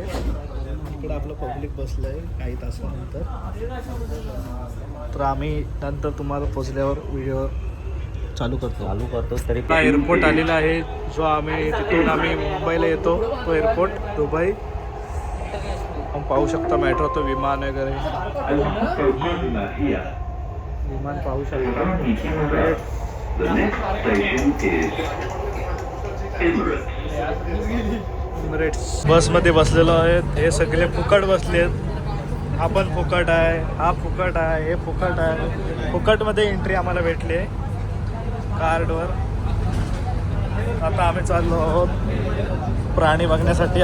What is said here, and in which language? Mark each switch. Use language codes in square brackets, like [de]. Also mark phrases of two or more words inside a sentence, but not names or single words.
[mr] इकडे आपलं पब्लिक बसलंय काही तासानंतर. तर आम्ही नंतर तुम्हाला पोचल्यावर व्हिडिओ चालू करतो. तरी हा एअरपोर्ट आलेला आहे, जो तिथून आम्ही मुंबईला येतो तो एअरपोर्ट दुबई. आपण पाहू शकता मेट्रो, तो विमान वगैरे [ar] القادمة هي [mr] विमान पाहू शकता. [en] The next station is Emirates. [mr] एमिरेट्स बसमध्ये बसलेलो आहेत. हे सगळे फुकट बसले आहेत. हा पण फुकट आहे, हा फुकट आहे, हे फुकट आहे. फुकटमध्ये एंट्री आम्हाला भेटली आहे कार्डवर. आता आम्ही चाललो आहोत प्राणी बघण्यासाठी.